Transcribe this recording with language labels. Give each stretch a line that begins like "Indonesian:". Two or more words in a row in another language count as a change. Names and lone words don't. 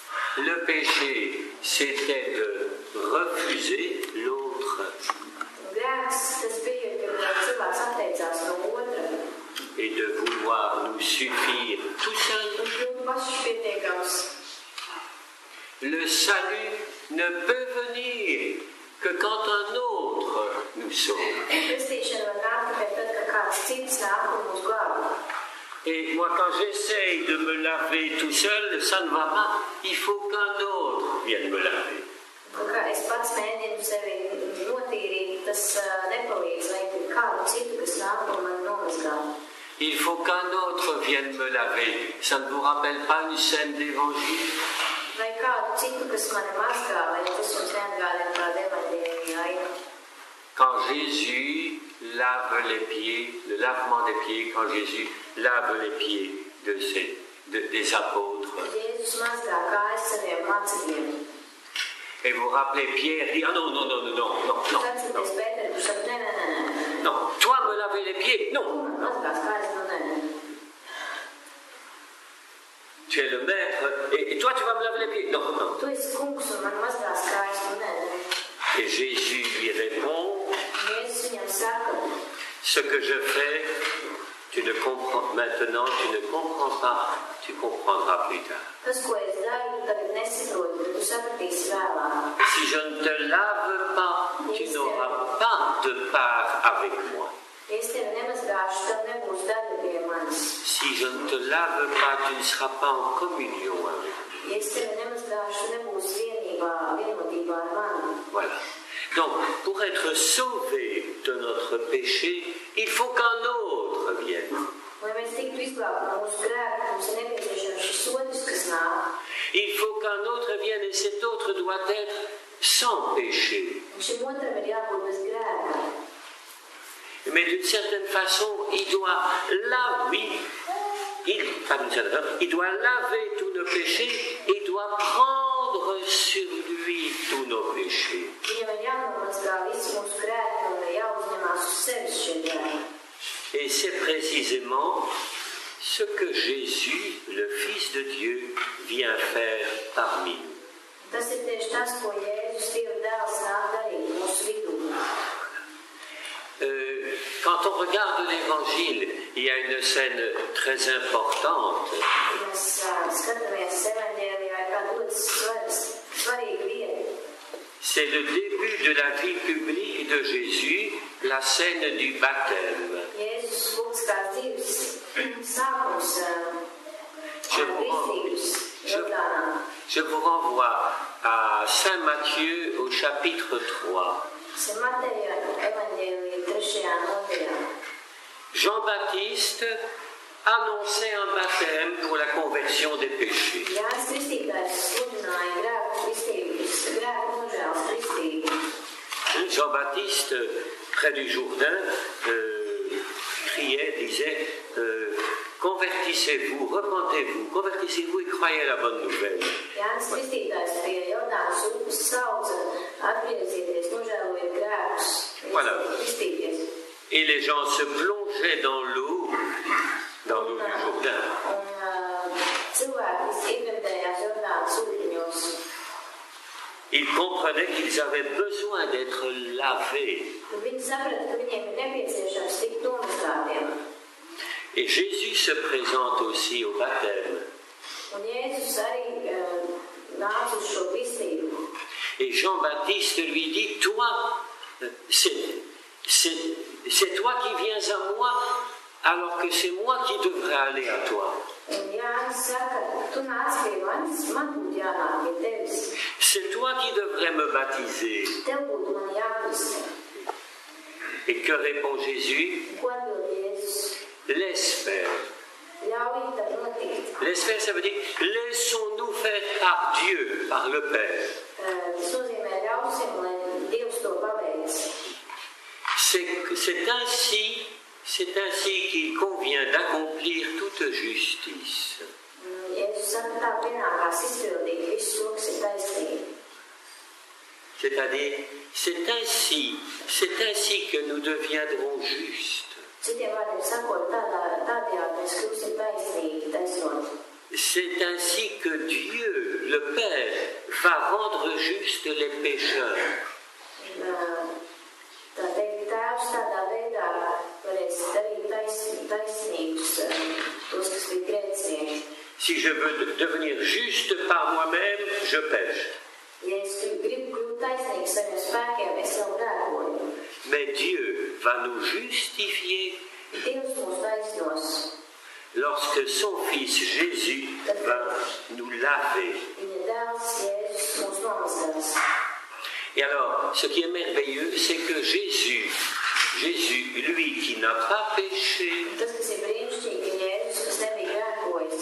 French: Le péché, c'était de refuser l'autre
Latvian: Grēks, tas bija, kad cilvēks atteicās no otra.
French: et de vouloir nous suffire tout seul.
Latvian: Un kļūt pašpietiekams.
French: Le salut ne peut venir que quand un autre nous sauve.
Latvian: Kristīšana var nākt tikai tad, kad kāds cits nāk un mūs glābj.
French: Et moi, quand j'essaye de me laver tout seul, ça ne va pas. Il faut qu'un autre vienne me laver.
Latvian: Un kā es pats mēģinu sevi notīrīt, tas nepalīdz, vajag kādu citu, kas nāk un man nomazgā.
French: Il faut qu'un autre vienne me laver. Ça ne vous rappelle pas une scène d'évangile?
Latvian: Vai kādu citu, kas mani mazgā, vai tas jums neatgādina kādu evaņģēliju ainu.
French: Quand Jésus lave les pieds, le lavement des pieds, quand Jésus lave les pieds des apôtres.
Latvian: Jēzus mazgā kājas saviem mācekļiem.
French: Et vous rappelez, Pierre dit, ah non.
Latvian: Atcerieties Pēteru, kurš saka, nē.
French: Non, toi me laver les pieds, non.
Latvian: Tu man mazgās kājas, nu nē.
French: Tu es le maître, et toi tu vas me laver les pieds, non.
Latvian: Tu esi kungs un man mazgās kājas, nu nē.
French: Et Jésus lui répond,
Latvian: Jēzus viņam saka,
French: ce que je fais, tu ne comprends maintenant, tu ne comprends pas, tu comprendras plus tard.
Latvian: tas, ko es daru, tu tagad nesaproti, bet tu sapratīsi vēlāk.
French: Si je ne te lave pas, tu n'auras pas de part avec moi.
Latvian: Ja es tevi nemazgāšu, tev nebūs daļa pie manis.
French: Si je ne te lave pas, tu ne seras pas en communion avec moi.
Latvian: Ja es tevi nemazgāšu, nebūs vienotībā ar mani.
French: Voilà. Donc, pour être sauvé de notre péché, il faut qu'un autre vienne.
Latvian: Lai mēs tiktu izglābti no mūsu grēka, mums ir nepieciešams šis otrs, kas nāk.
French: Il faut qu'un autre vienne et cet autre doit être sans péché.
Latvian: Un šim otram ir jābūt bez grēka.
French: Mais d'une certaine façon, il doit laver tous nos péchés, il doit prendre sur lui tous nos péchés.
Latvian: Viņam ir jānomazgā visi mūsu grēki un jāuzņemās uz sevis šie grēki.
French: Et c'est précisément ce que Jésus, le Fils de Dieu, vient faire parmi nous.
Latvian: Tas ir tieši tas, ko Jēzus Dieva dēls nāk darīt mūsu vidū.
French: Quand on regarde l'Évangile, il y a une scène très importante.
Latvian: Mēs skatāmies evaņģēlijā, ir kāda ļoti svarīga vieta.
French: C'est le début de la vie publique de Jésus, la scène du baptême.
Latvian: Jēzus publiskās dzīves sākums kristības Jordānā.
French: Je vous renvoie à Saint Matthieu au chapitre 3.
Latvian: C'est Mateja evaņģēlija 3. nodaļā.
French: Jean-Baptiste annonçait un baptême pour la conversion des péchés.
Latvian: Jānis Kristītājs sludināja grēku nožēlas kristību.
French: Jean-Baptiste, près du Jourdain, criait, disait, convertissez-vous, repentez-vous, convertissez-vous et croyez la bonne nouvelle.
Latvian: Jānis Kristītājs pie Jordānas upes sauca, atgriezieties, nožēlojiet grēkus,
French: Voilà.
Latvian: kristīties.
French: Et les gens se plongeaient dans l'eau du Jourdain.
Latvian: Un cilvēki iegremdējās Jordānas ūdeņos.
French: Ils comprenaient qu'ils avaient besoin d'être lavés.
Latvian: Viņi saprata, ka viņiem ir nepieciešams tikt nomazgātiem.
French: Et Jésus se présente aussi au baptême.
Latvian: Un Jēzus arī nāca uz šo kristību.
French: Et Jean-Baptiste lui dit, toi, c'est toi qui viens à moi, alors que c'est moi qui devrais aller à toi.
Latvian: Un Jānis saka, tu nāc pie manis, man būtu jānāk pie tevis.
French: C'est toi qui devrais me baptiser.
Latvian: Tev būtu man jākristē.
French: Et que répond Jésus?
Latvian: Ko atbild Jēzus?
French: Laisse faire.
Latvian: Ļauj tam notikt.
French: Laisse faire, ça veut dire, laissons-nous faire par Dieu, par le Père.
Latvian: Tas nozīmē ļausim, lai Dievs to paveic.
French: C'est ainsi qu'il convient d'accomplir toute justice.
Latvian: Jēzus saka, tā pienākās izpildīt visu to, kas ir taisnīgi.
French: C'est-à-dire, c'est ainsi que nous deviendrons justes.
Latvian: Citiem vārdiem sakot, tādējādi mēs kļūsim taisnīgi, taisnot.
French: c'est ainsi que Dieu, le Père, va rendre juste les pécheurs.
Latvian: Tēvs tādā veidā varēs darīt taisnīgus tos, kas bija grēcinieki.
French: Si je veux devenir juste par moi-même, je pêche.
Latvian: Ja es gribu kļūt taisnīgs saviem spēkiem, es jau grēkoju.
French: Mais Dieu va nous justifier
Latvian: Dievs mūs taisnos.
French: Lorsque son Fils Jésus va nous laver.
Latvian: Viņa dēls Jēzus mūs nomazgās.
French: Et alors, ce qui est merveilleux, c'est que Jésus, lui qui n'a pas péché,
Latvian: Tas, kas ir brīnišķīgi, ka Jēzus, kas nebija grēkojis,